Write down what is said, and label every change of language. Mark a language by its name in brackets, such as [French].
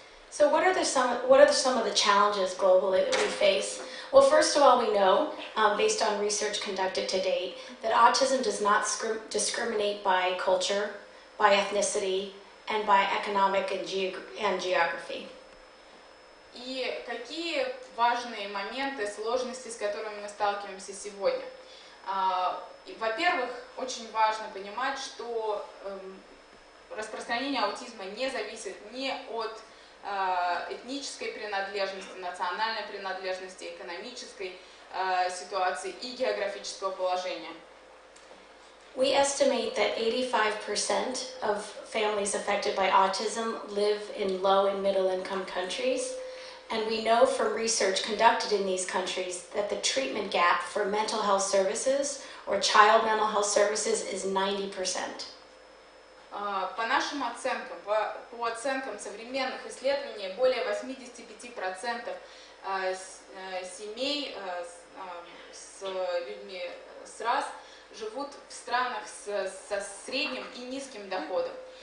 [English] So what are some of the challenges globally that we face? Well, first of all, we know, based on research conducted to date, that autism does not discriminate by culture, by ethnicity, and by economic and geography. [Russian] И какие важные моменты, сложности, с которыми мы сталкиваемся сегодня? Во-первых, очень важно понимать, что распространение аутизма не зависит ни от этнической принадлежности, национальной принадлежности, экономической ситуации и географического положения. [English] We estimate that 85% of families affected by autism live in low and middle income countries, and we know from research conducted in these countries that the treatment gap for mental health services or child mental health services is 90%. [Russian] По нашим оценкам, по оценкам современных исследований, более 85% семей с людьми с РАС живут в странах со средним и низким доходом.